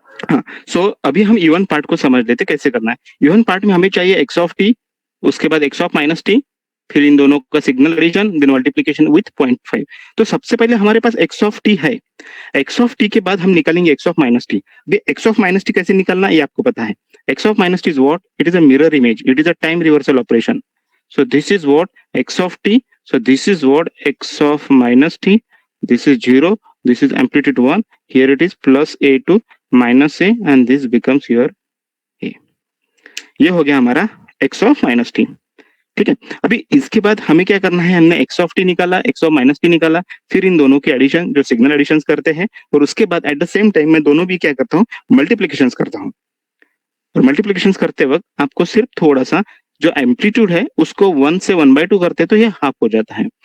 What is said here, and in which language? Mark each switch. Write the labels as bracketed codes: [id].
[hi] हाँ, सो अभी हम इवन पार्ट को समझ लेते कैसे करना है। इवन पार्ट में हमें चाहिए एक्स ऑफ टी, उसके बाद एक्स ऑफ माइनस टी, फिर इन दोनों का signal addition, then multiplication with 0.5। तो सबसे पहले हमारे पास एक्स ऑफ टी है, एक्स ऑफ टी के बाद हम निकालेंगे x of minus T. X of minus T कैसे निकालना ये आपको पता है। [en] X of minus t is what? It is a mirror image, it is a time reversal operation. So this is what x of t. So this is what x of minus t. This is 0. This is amplitude 1. Here it is plus a to minus a and this becomes your a. [hi] ये हो गया हमारा x of minus t। ठीक है, अभी इसके बाद हमें क्या करना है? हमने x of t निकाला, x of minus t निकाला, फिर इन दोनों के एडिशन जो सिग्नल एडिशन करते हैं, और उसके बाद [en] at the same time [hi] मैं दोनों भी क्या करता हूँ? मल्टीप्लीकेशन करता हूँ। और मल्टीप्लिकेशन करते वक्त आपको सिर्फ थोड़ा सा जो एम्पलीट्यूड है उसको 1 से 1/2 करते तो ये हाफ हो जाता है।